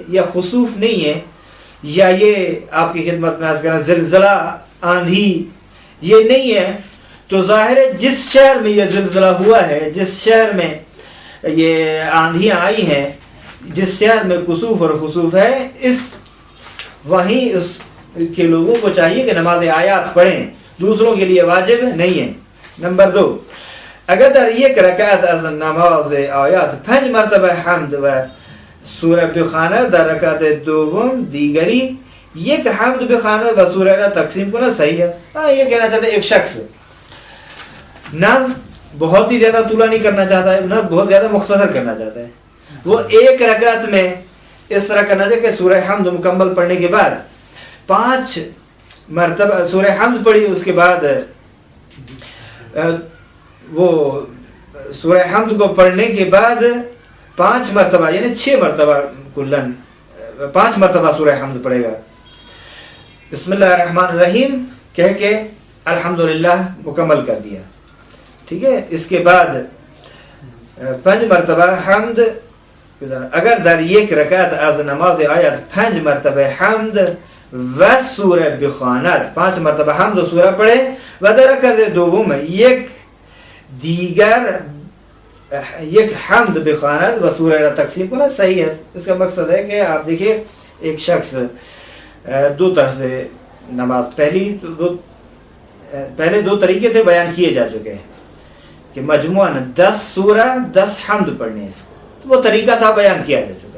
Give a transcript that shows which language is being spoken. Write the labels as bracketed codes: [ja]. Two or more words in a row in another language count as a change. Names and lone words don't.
[ur] یا خسوف نہیں ہے، یا یہ آپ کی خدمت میں عرض کرنا زلزلہ آندھی یہ نہیں ہے، تو ظاہر ہے جس شہر میں یہ زلزلہ ہوا ہے، جس شہر میں یہ آندھیاں آئی ہیں، جس شہر میں کسوف اور خسوف ہے، وہیں اس کے لوگوں کو چاہیے کہ نماز آیات پڑھیں، دوسروں کے لیے واجب نہیں ہے. [fa] نمبر 2، اگر در یک رکعت از نماز آیات 5 مرتبہ حمد و سورہ بخواند در رکعت دوم دیگری یک حمد بخواند و سورہ را تقسیم کنا [ur] صحیح ہے. یہ کہنا چاہتا ہے ایک شخص نہ بہت ہی زیادہ طولہ نہیں کرنا چاہتا ہے، نہ بہت زیادہ مختصر کرنا چاہتا ہے، وہ ایک رکعت میں اس طرح کرنا چاہیے کہ سورہ حمد مکمل پڑھنے کے بعد 5 مرتبہ سورہ حمد پڑھی، اس کے بعد وہ سورہ حمد کو پڑھنے کے بعد 5 مرتبہ یعنی 6 مرتبہ کلن 5 مرتبہ سورہ حمد پڑھے گا. [ar] بسم اللہ الرحمن الرحیم [ur] کہہ کے الحمدللہ مکمل کر دیا، ٹھیک ہے. اس کے بعد 5 مرتبہ حمد. [fa] اگر در یک رکعت از نماز آیت 5 مرتبہ حمد و سورہ بخواند [ur] 5 مرتبہ حمد و سورہ پڑھے [fa] و در رکعت دوم یک دیگر یک حمد بخواند و سورہ را تقسیم کنا [ur] صحیح ہے. اس کا مقصد ہے کہ آپ دیکھیں ایک شخص 2 طرح سے نماز پہلے 2 طریقے تھے بیان کیے جا چکے ہیں کہ مجموعاً 10 سورہ 10 حمد پڑھنے ہیں، وہ طریقہ تھا بیان کیا جا چکا.